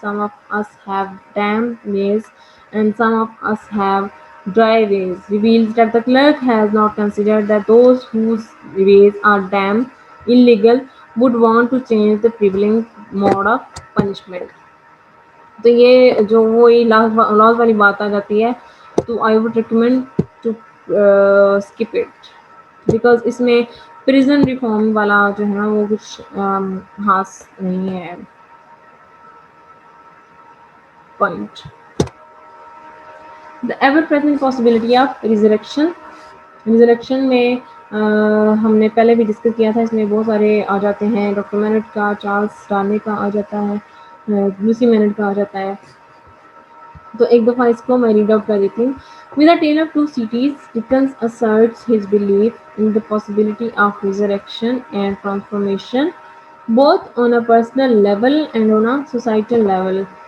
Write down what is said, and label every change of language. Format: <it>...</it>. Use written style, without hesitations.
<en>Some of us have damp ways and some of us have dry ways. Reveals that the clerk has not considered that those whose ways are damp, illegal, would want to change the prevailing mode of punishment.</en> <ur>تو یہ جو وہی laws والی بات آ جاتی ہے، تو</ur> <en>I would recommend to skip it, because</en> <ur>اس میں پریزن ریفارم والا جو ہے نا وہ کچھ خاص نہیں ہے point.</ur> <en>The ever present possibility of resurrection.</en> <ur>Resurrection میں ہم نے پہلے بھی ڈسکس کیا تھا، اس میں بہت سارے آ جاتے ہیں، ڈاکٹر مینٹ کا، چارلس ڈارنے کا آ جاتا ہے، لوسی مینٹ کا آ جاتا ہے. تو ایک دفعہ اس کو میں ریڈ آؤٹ کر دیتی ہوں.</ur> <en>With a tale of two cities, Dickens asserts his belief in the possibility of resurrection and transformation, both on a personal level and on a societal level.</en>